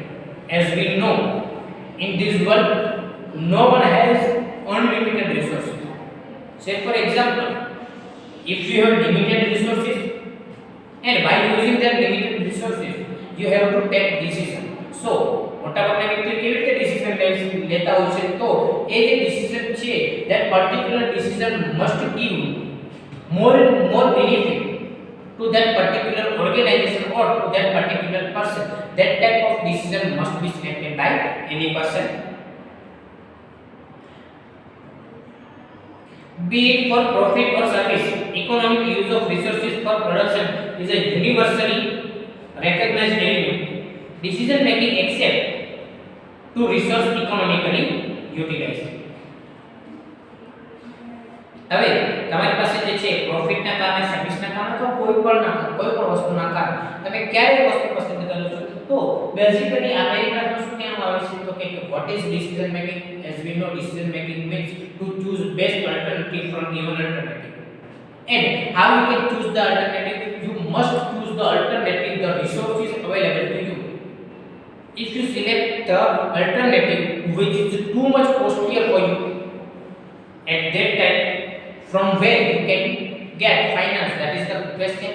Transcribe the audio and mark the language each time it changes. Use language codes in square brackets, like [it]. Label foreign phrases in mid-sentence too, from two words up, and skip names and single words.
[en] As we know, in this world no one has unlimited resources. Say for example, if you have limited resources and by using that limited resources you have to take decision. [gu] So મોટાભાગના વ્યક્તિઓ કેવી રીતે ડિસિઝન લેતા હોય છે? તો એ જે ડિસિઝન છે [en] that particular decision must give more benefit to that particular organization or to that particular person. That type of decision must be selected by any person, be it for profit or service. Economic use of resources for production is a universally recognized element. Decision making except to resource economically utilized. [gu] હવે તમારી પાસે જે છે પ્રોફિટના કારણે, સર્વિસના કારણે તો કોઈ પણ વસ્તુના કારણે તમે ક્યારે વસ્તુ પસંદ કરો છો? તો બેઝિકલી આ પેરેગ્રાફમાં શું કહેવામાં આવે છે? તો કે [en] what is decision making? As we know, decision making means to choose best alternative from given alternative. And how you can choose the alternative? You must choose the alternative, the resources available to you. If you select the alternative which is too much costlier for you, at that time from where you can get finance, that is the question.